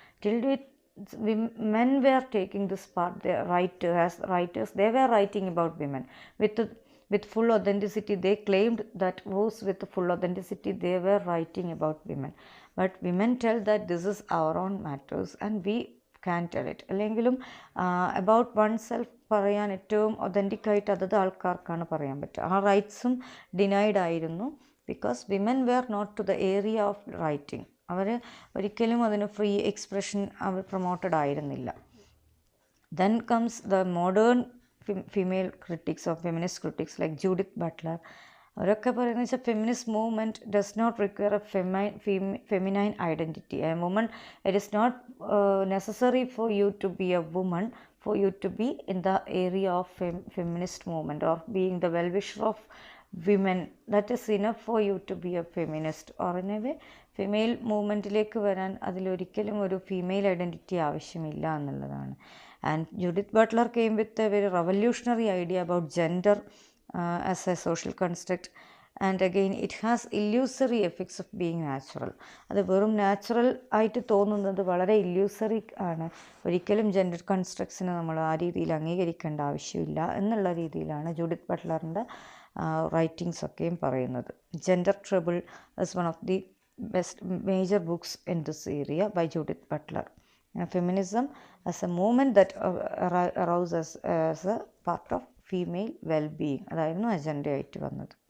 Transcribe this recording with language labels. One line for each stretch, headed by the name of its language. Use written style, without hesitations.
English: Till date, men were taking this part. As writers, they were writing about women with full authenticity. They claimed that was with full authenticity they were writing about women, but women tell that this is our own matters and we can tell it.
Malayalam: അല്ലെങ്കിലും
English: about oneself
Malayalam: പറയാൻ ഏറ്റവും authentic ആയിട്ട് അതത് ആൾക്കാർക്കാണ് പറയാൻ പറ്റുക. ആ റൈറ്റ്സും denied ആയിരുന്നു
English: Because women were not to the area of writing.
Malayalam: അവർ ഒരിക്കലും അതിന് ഫ്രീ എക്സ്പ്രഷൻ അവർ പ്രൊമോട്ടഡ് ആയിരുന്നില്ല.
English: Then comes the modern female critics or feminist critics like Judith Butler.
Malayalam: അവരൊക്കെ പറയുന്നത് വെച്ചാൽ
English: Feminist movement does not require a feminine identity. A woman, it is not necessary for you to be a woman for you to be in the area of feminist movement or being the well-wisher of women. That is enough for you to be a feminist. Or in a way,
Malayalam: female മൂവ്മെൻറ്റിലേക്ക് വരാൻ അതിലൊരിക്കലും ഒരു female identity ആവശ്യമില്ല എന്നുള്ളതാണ്.
English: And Judith Butler came with a very revolutionary idea about gender as a social construct. And again it has illusory effects of being natural.
Malayalam: അത് വെറും natural ആയിട്ട് തോന്നുന്നത് വളരെ illusory ആണ്. ഒരിക്കലും ജെൻഡർ കൺസ്ട്രക്ട്സിനെ നമ്മൾ ആ രീതിയിൽ അംഗീകരിക്കേണ്ട ആവശ്യമില്ല എന്നുള്ള രീതിയിലാണ് ജൂഡിത്ത് ബട്ട്ലറിൻ്റെ റൈറ്റിങ്സൊക്കെയും പറയുന്നത്.
English: Gender trouble is one of the best major books in this area by Judith Butler. Feminism as a movement that arouses as a part of female well-being.
Malayalam: അതായിരുന്നു അജണ്ടയായിട്ട് വന്നത്.